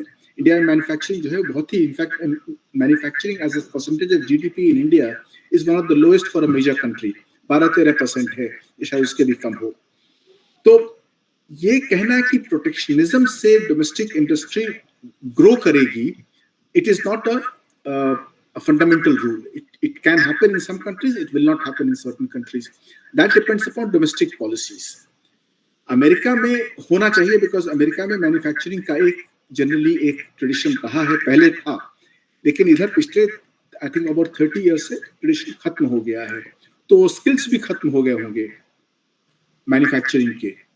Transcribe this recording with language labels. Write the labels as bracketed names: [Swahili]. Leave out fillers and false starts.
[Hindi] India में manufacturing जो है बहुत ही, [English] In fact manufacturing as a percentage of GDP in India is one of the lowest for a major country. [Hindi] 12-13% है, शायद उसके भी कम हो। तो ये कहना है कि प्रोटेक्शनिज्म से डोमेस्टिक इंडस्ट्री ग्रो करेगी, [English] It is not a fundamental rule. It can happen in some countries, it will not happen in certain countries. That depends upon domestic policies. [Hindi] America में होना चाहिए, बिकॉज अमेरिका में manufacturing का एक generally एक tradition रहा है, पहले था, लेकिन इधर पिछले [English] I think about 30 years [Hindi] से ट्रेडिशन खत्म हो गया है, तो स्किल्स भी खत्म हो गए होंगे मैन्युफैक्चरिंग के।